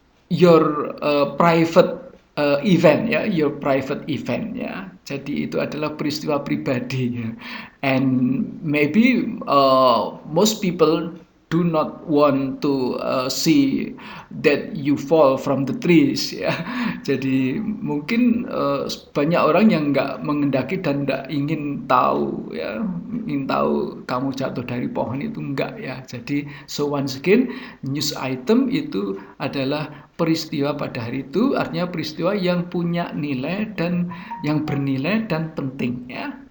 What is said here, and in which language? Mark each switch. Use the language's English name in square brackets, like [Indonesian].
[English] your private event ya, your private event ya. [Indonesian] Jadi itu adalah peristiwa pribadi ya. [English] And maybe most people do not want to see that you fall from the trees ya. [Indonesian] Jadi mungkin banyak orang yang nggak mengendaki dan nggak ingin tahu ya, ingin tahu kamu jatuh dari pohon itu enggak ya. Jadi [English] so once again, [Indonesian] news item itu adalah peristiwa pada hari itu, artinya peristiwa yang punya nilai dan yang bernilai dan penting ya.